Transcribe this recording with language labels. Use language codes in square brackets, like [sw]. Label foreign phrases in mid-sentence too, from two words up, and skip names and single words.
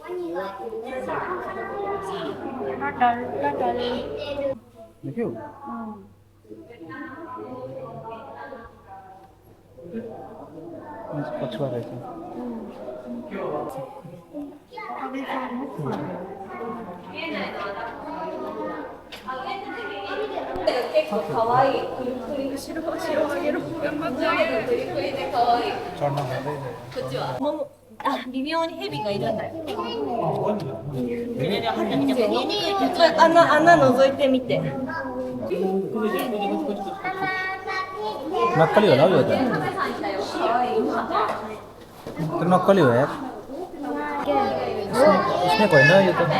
[ne] देख्यौ पछुवा रहेछ चढ्न खोज्दै [ja] 微妙にヘビがいるんだよ。穴覗いてみて。 [ne] नक्कली होला हौ यो त नक्कली हो यार स्नेक होइन यो त